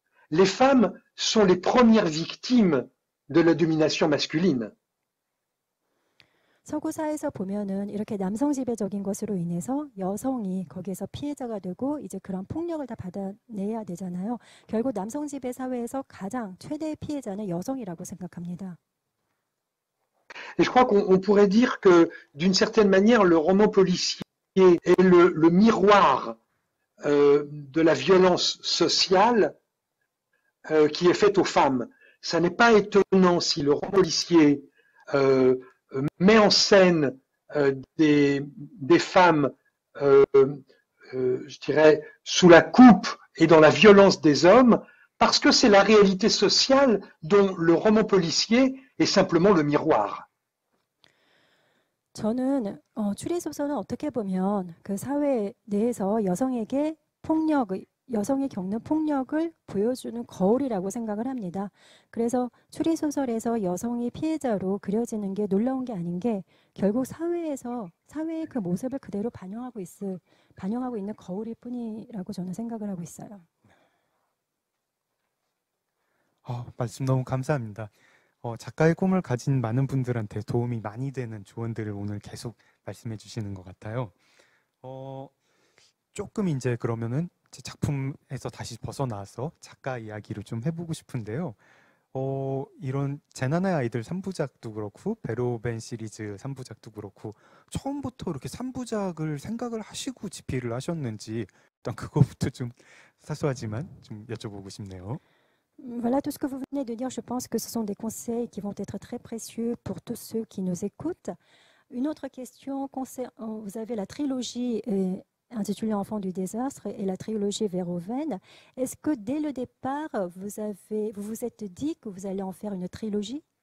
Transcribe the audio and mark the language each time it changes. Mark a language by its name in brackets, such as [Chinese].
[French] Les femmes sont les premières victimes de la domination masculine. [Korean] 서구 사회에서 보면은 이렇게 남성 지배적인 것으로 인해서 여성이 거기에서 피해자가 되고 이제 그런 폭력을 다 받아내야 되잖아요. 결국 남성 지배 사회에서 가장 최대의 피해자는 여성이라고 생각합니다. [French] Et je crois qu'on pourrait dire que d'une certaine manière, le roman policier est le miroir de la violence sociale qui est faite aux femmes. Ça n'est pas étonnant si le roman policier met en scène des femmes, je dirais, sous la coupe et dans la violence des hommes, parce que c'est la réalité sociale dont le roman policier est simplement le miroir. [Korean] 저는 추리소설은 어떻게 보면 그 사회 내에서 여성에게 폭력이 여성이 겪는 폭력을 보여주는 거울이라고 생각을 합니다. 그래서 추리소설에서 여성이 피해자로 그려지는 게 놀라운 게 아닌 게 결국 사회의 그 모습을 그대로 반영하고 있는 거울일 뿐이라고 저는 생각을 하고 있어요. 말씀 너무 감사합니다. 작가의 꿈을 가진 많은 분들한테 도움이 많이 되는 조언들을 오늘 계속 말씀해 주시는 것 같아요. 조금 이제 그러면은 제 작품에서 다시 벗어나서 작가 이야기를 좀 해보고 싶은데요. 이런 재난의 아이들 3부작도 그렇고 베로벤 시리즈 3부작도 그렇고 처음부터 이렇게 3부작을 생각을 하시고 집필을 하셨는지 일단 그거부터 좀 사소하지만 좀 여쭤보고 싶네요. [French] Voilà tout ce que vous venez de dire. Je pense que ce sont des conseils qui vont être très précieux pour tous ceux qui nous écoutent. Une autre question, vous avez la trilogie intitulée Enfants du désastre et la trilogie Verhoeven. Est-ce que dès le départ, vous vous êtes dit que vous allez en faire une trilogie?